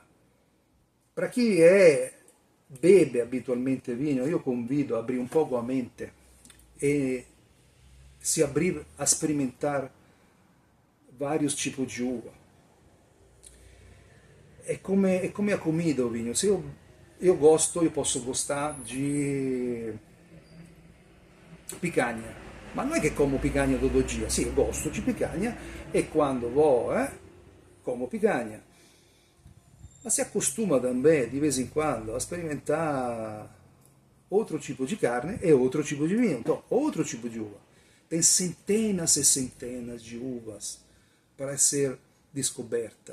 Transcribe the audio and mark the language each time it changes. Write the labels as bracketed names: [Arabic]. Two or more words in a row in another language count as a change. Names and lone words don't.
[Portuguese] Para chi bebe habitualmente vinho, io convido a abrir um pouco a mente e se abrir a experimentar vários tipos de uva. É come a comida o vinho. Se eu posso gostar de picanha, [Italian] ma non è che [Portuguese] como picanha todo dia. Sì, eu gosto de picanha e quando vou, como picanha. [Italian] Ma si [Portuguese] accostuma também, de vez em quando, a experimentar outro tipo de carne e outro tipo de vinho. Então, outro tipo de uva. Tem centenas e centenas de uvas para ser descoberta.